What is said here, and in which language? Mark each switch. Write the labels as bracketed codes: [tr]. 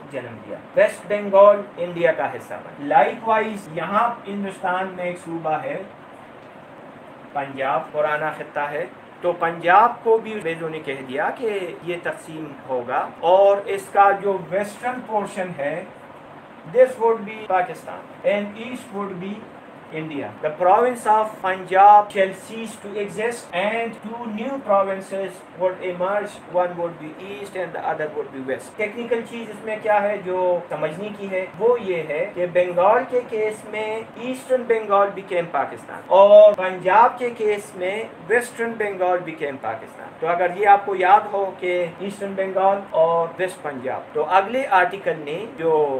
[ur] جنم دیا۔ Waste Bengal India کا حصہ بنا۔ لائک وائز یہاں ہندوستان میں ایک صوبہ ہے پنجاب، پرانا خطہ ہے، تو پنجاب کو بھی انگریزوں نے کہہ دیا کہ یہ تقسیم ہوگا، اور اس کا جو ویسٹرن پورشن ہے [en] this would be Pakistan and east would be India. The province of Punjab shall cease to exist and 2 new provinces would emerge. One would be east and the other would be west. [ur] Technical چیز اس میں کیا ہے جو سمجھنے کی ہے، وہ یہ ہے کہ بنگال کے کیس میں ایسٹرن بنگال became پاکستان، اور پنجاب کے کیس میں ویسٹرن بنگال became پاکستان۔ تو اگر یہ آپ کو یاد ہو کہ ایسٹرن بنگال اور ویسٹ پنجاب، تو اگلے آرٹیکل نے جو